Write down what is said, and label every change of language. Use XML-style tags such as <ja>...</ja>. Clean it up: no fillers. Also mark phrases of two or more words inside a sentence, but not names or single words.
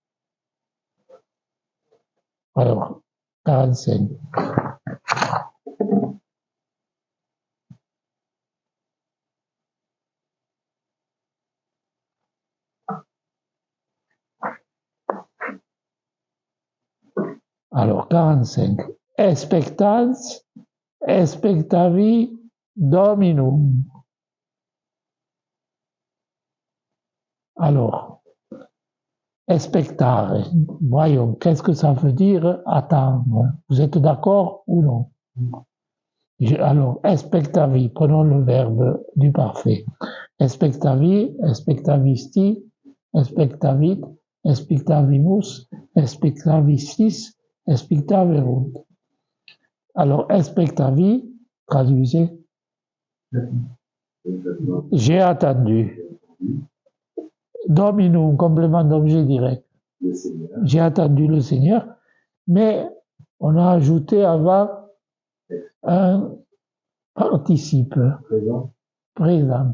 <fr>Alors, 45. Alors, 45.</fr> <la>Expectans, expectavi dominum.</la> <fr>Alors, expectare. Voyons, qu'est-ce que ça veut dire attendre? Vous êtes d'accord ou non? Alors, expectavi, prenons le verbe du parfait.</fr> <la>Expectavi, expectavisti, expectavit, expectavimus, expectavistis, expectaverunt.</la> <fr>Alors, expectavi, traduisez. J'ai attendu. Dominum, complément d'objet direct. J'ai attendu le Seigneur, mais on a ajouté avant un participe présent.</fr>